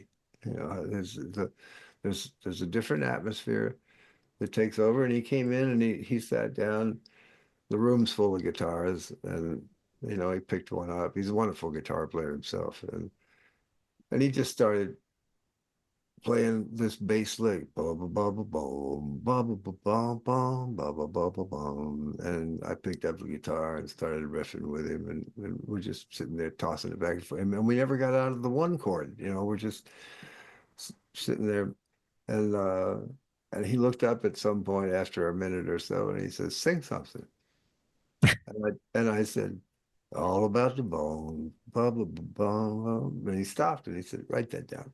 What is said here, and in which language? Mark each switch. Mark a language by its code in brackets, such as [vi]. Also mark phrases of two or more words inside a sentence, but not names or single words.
[en] You know, there's a different atmosphere that takes over, and he came in and he sat down. The room's full of guitars, and he picked one up. He's a wonderful guitar player himself, and he just started playing this bass lick, ba ba ba ba boom, ba ba ba ba bum, ba ba ba ba bum, and I picked up the guitar and started riffing with him, and we're just sitting there tossing it back and forth, and we never got out of the one chord. We're just sitting there, and uh, and he looked up at some point after a minute or so, and he says, "Sing something," and I said, "All about the bone, blah blah blah blah," and he stopped and he said, "Write that down."